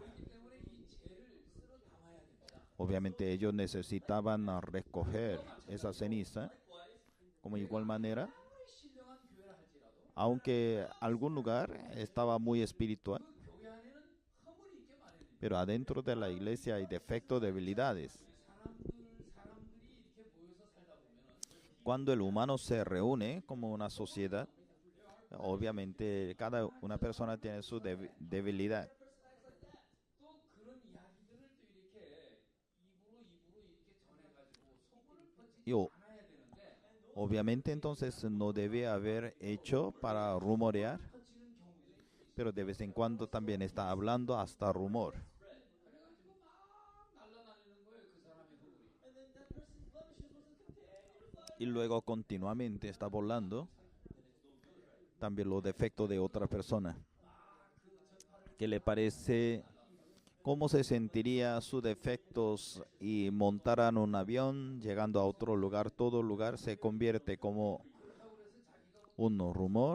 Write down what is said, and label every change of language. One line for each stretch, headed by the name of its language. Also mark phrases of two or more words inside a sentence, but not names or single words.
Korean: 때문에 이 죄를 쓸어 담아야 됩니다.
Spanish: Obviamente ellos necesitaban recoger esa ceniza, como igual manera,
Korean: 아무리 신령한 교회라 할지라도
Spanish: aunque algún lugar estaba muy espiritual,
Korean: 그 교회 안에는 허물이 있게 마련입니다.
Spanish: pero adentro de la iglesia hay defectos, debilidades.
Korean: 사람들이 이렇게 모여서 살다 보면은
Spanish: Cuando el humano se reúne como una sociedad, obviamente cada una persona tiene su debilidad.
Korean: 또 그런 이야기들을 또 이렇게 입으로 이렇게 전해가지고 소문을 퍼지지
Spanish: Y
Korean: 않아야 되는데
Spanish: obviamente entonces no debe haber hecho para rumorear,
Korean: 퍼지는 경우들이 있어요.
Spanish: pero de vez en cuando también está hablando hasta rumor.
Korean: 그래가지고 막 날라다니는 거예요 그 사람의 허물이.
Spanish: Y luego continuamente está volando también los defectos de otra persona. ¿Qué le parece? ¿Cómo se sentiría sus defectos y montaran un avión llegando a otro lugar? Todo lugar se convierte como un rumor.